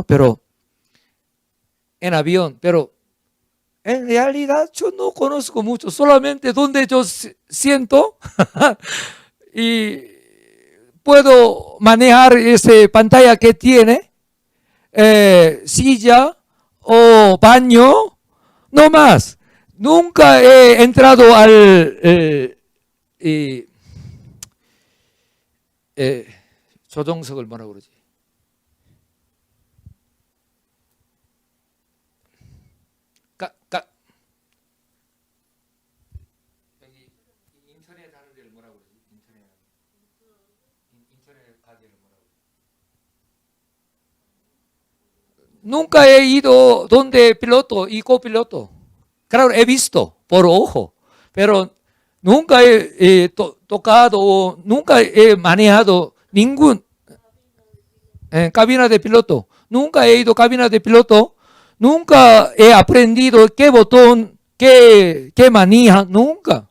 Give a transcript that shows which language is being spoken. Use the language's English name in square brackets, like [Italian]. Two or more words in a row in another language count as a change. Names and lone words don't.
[Spanish] Pero en avión, pero en realidad yo no conozco mucho, solamente donde yo siento y puedo manejar esa pantalla que tiene, silla o baño, no más. Nunca he entrado al [Korean] 조종석을 뭐라고 그러지? 여기 인터넷 하는 데를 뭐라고 그러지? 인터넷 가게를 뭐라고 그러지? [Spanish] Nunca he ido donde piloto y copiloto. Claro, he visto por ojo, pero nunca he tocado, nunca he manejado ningún cabina de piloto. Nunca he ido a cabina de piloto. Nunca he aprendido qué botón, qué maneja, nunca.